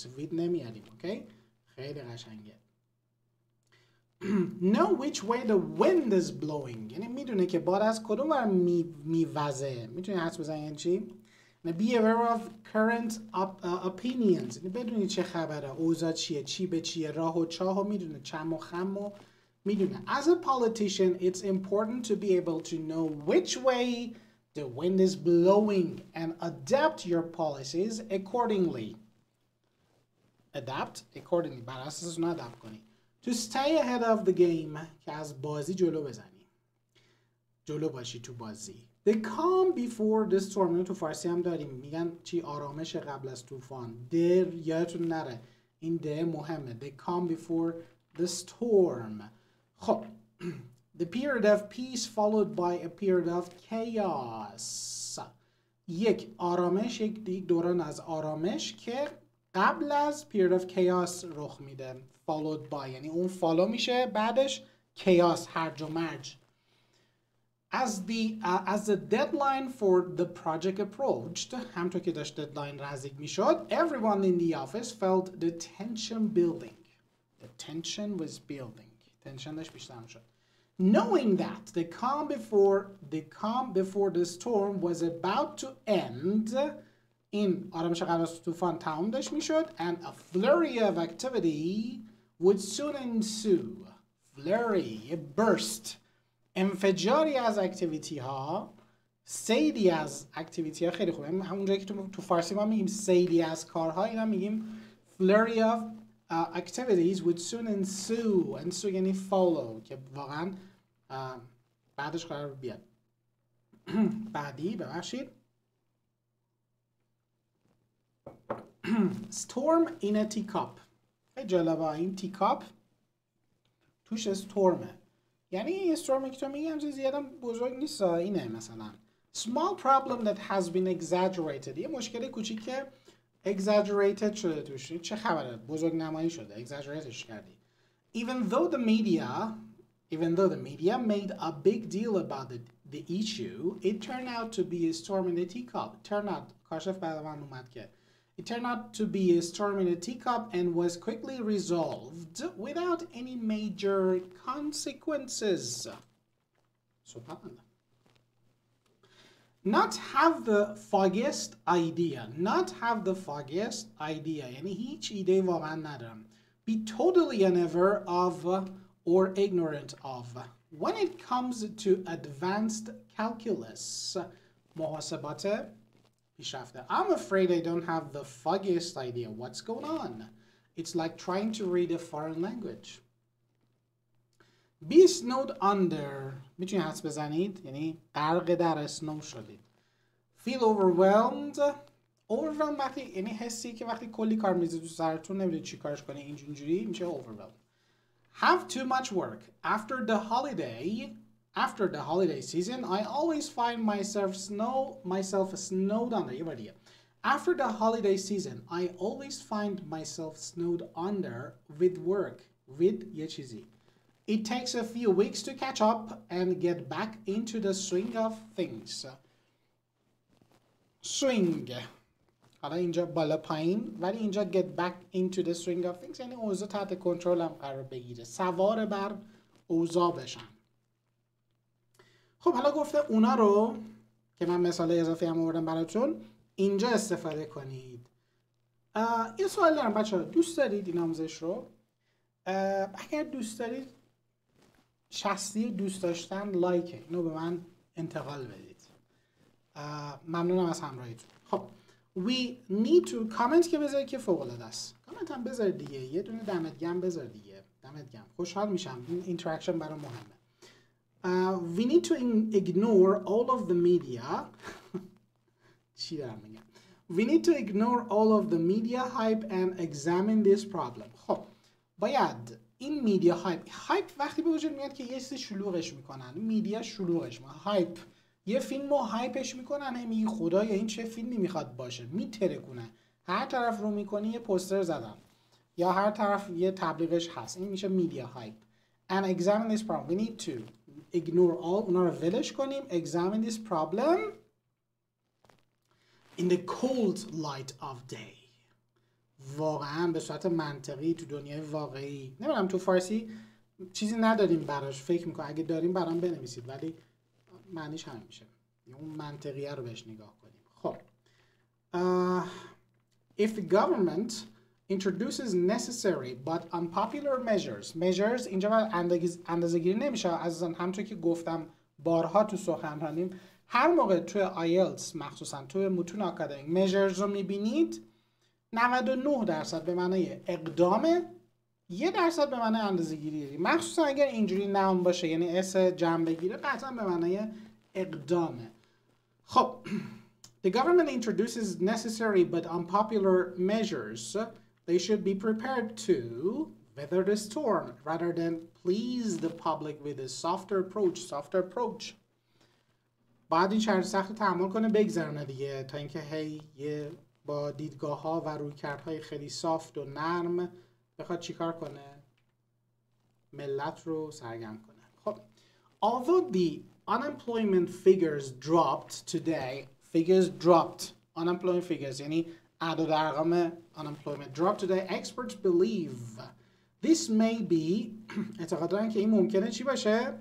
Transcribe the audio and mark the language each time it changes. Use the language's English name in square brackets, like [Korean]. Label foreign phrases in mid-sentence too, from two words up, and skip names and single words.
[Persian] with نمیاریم. Okay? خیلی قشنگه. [English] Know which way the wind is blowing. [Persian] یعنی میدونه که باد از کدوم ور میوزه. میتونی حدس بزنی یعنی چی؟ [English] Be aware of current opinions. [Persian] یعنی بدونی چه خبره، اوضاع چیه، چی به چیه، راه و چاه و میدونه، چم و خم و میدونه. [English] As a politician, it's important to be able to know which way the wind is blowing and adapt your policies accordingly. Adapt accordingly. [Persian] بر اساس اون adapt کنی. [English] To stay ahead of the game. [Persian] که از بازی جلو بزنی. جلو باشی تو بازی. [English] The calm before the storm. [Persian] اینو تو فارسی هم داریم. میگن چی؟ آرامش قبل از طوفان. در یادتون نره. این ده مهمه. [English] The calm before the storm. [Persian] خب. [English] The period of peace followed by a period of chaos. [Persian] یک آرامش، یک دوران از آرامش که قبل از [English] period of chaos [Persian] رخ میده. [English] Followed by [Persian] یعنی اون فالو میشه بعدش chaos، هرج و مرج. [English] As the deadline for the project approached, [Persian] همطور که داشت deadline نزدیک میشد, [English] everyone in the office felt the tension building. The tension was building. [Persian] tension داشت بیشتر میشد. [English] Knowing that the calm before the storm was about to end, [Persian] این آرامش قبل از طوفان تمام داشت میشد, [English] and a flurry of activity would soon ensue. Flurry, a burst. [Persian] انفجاری از اکتیویتی ها، سیلی از اکتیویتی ها. خیلی خوبه. همون جایی که تو فارسی ما میگیم سیلی از کارها، اینا میگیم [English] flurry of activities would soon ensue. [Persian] ensue یعنی follow که واقعا بعدش قرار بیاد. بعدی ببخشید. [English] Storm in a teacup. [Persian] خیلی جالبه. این teacup توش استورمه. یعنی یه استورمی که تو میگی همچه زیادم بزرگ نیست. اینه مثلا [English] small problem that has been exaggerated. [Persian] یه مشکل کوچیک که exaggerated شده توش. چه خبره؟ بزرگ نمایی شده. exaggeratedش کردی. [English] Even though the media made a big deal about the issue, it turned out to be a storm in a teacup. [Persian] کاشف بعد من اومد که [English] It turned out to be a storm in a teacup and was quickly resolved without any major consequences. SubhanAllah. Not have the foggiest idea. [Persian] یعنی هیچ ایده واقعا ندارم. [English] Be totally unaware of or ignorant of. When it comes to advanced calculus, [Persian] محاسبات پیشرفته. [English] I'm afraid I don't have the foggiest idea what's going on. It's like trying to read a foreign language. Be snowed under. [Persian] میتونید حدس بزنید یعنی غرق در اسنو شدید. [English] Feel overwhelmed. Overwhelmed [Persian] وقتی یعنی حسی که وقتی کلی کار میزه تو سرتون نمیدونید چی کارش کنی، اینجوری میشه overwhelmed. [English] Have too much work. After the holiday season, I always find myself snowed under. After the holiday season, I always find myself snowed under with work. [Persian] With یه چیزی. [English] It takes a few weeks to catch up and get back into the swing of things. Swing. [Persian] حالا اینجا بالا پایین ولی اینجا [English] get back into the swing of things [Persian] یعنی اوضاع تحت کنترل هم قرار بگیره. سوار بر اوضاع بشن. خب حالا گفته اونا رو که من مثال اضافی هم آوردم براتون اینجا استفاده کنید. یه سوال دارم بچه‌ها، دوست دارید این آموزش رو؟ اگر دوست دارید شخصی دوست داشتن لایک اینو به من انتقال بدید. ممنونم از همراهیتون. خب [English] we need to comment [Persian] که بذارید که فوق العاده است. کامنت هم بذارید دیگه. یه دونه دمت گرم بذار دیگه. دمت گرم. خوشحال میشم. این اینتراکشن برام مهمه. [English] We need to ignore all of the media. [Persian] چی دارم میگم؟ [English] We need to ignore all of the media hype and examine this problem. [Persian] خب باید این [English] media hype [Persian] وقتی به وجود میاد که یه چیزی شلوغش میکنن، میدیا شلوغش میکنن. هایپ یه فیلم رو هایپش میکنن، میگی خدایا این چه فیلمی میخواد باشه، میترکونه، هر طرف رو میکنی یه پوستر زدن یا هر طرف یه تبلیغش هست. این میشه [English] media hype. And examine this problem. We need to ignore all. [Persian] اونا رو ولش کنیم. Examine this problem in the cold light of day. واقعا به صورت منطقی تو دنیای واقعی. نمیدونم تو فارسی چیزی نداریم براش، فکر میکنم اگه داریم برام بنویسید، ولی معنیش همین میشه. اون منطقیه رو بهش نگاه کنیم. [English] خب if the government introduces necessary but unpopular measures [Persian] اینجا اندازه‌گیری نمیشه، عزیزان. همونطور که گفتم بارها تو سخنرانیم، هر موقع توی آیلتس مخصوصا توی متون آکادمیک measures رو میبینید 99% به معنای اقدامه، 1% به معنای اندازه‌گیری، مخصوصا اگر اینجوری نام باشه، یعنی اس جمع بگیره، قطعا به معنای اقدامه. [English] خب the government introduces necessary but unpopular measures. They should be prepared to weather the storm rather than please the public with a softer approach. [Persian] بعد این شرط سخت تحمل کنه، بگذرونه دیگه، تا اینکه هی با دیدگاه ها و رویکردهای خیلی سافت و نرم بخواد چیکار کنه؟ ملت رو سرگرم کنه. خب [English] although the unemployment figures dropped today, unemployment figures [Persian] یعنی اعداد ارقام [English] unemployment dropped today, experts believe this may be [Persian] اعتقاد دارن که این ممکنه چی باشه؟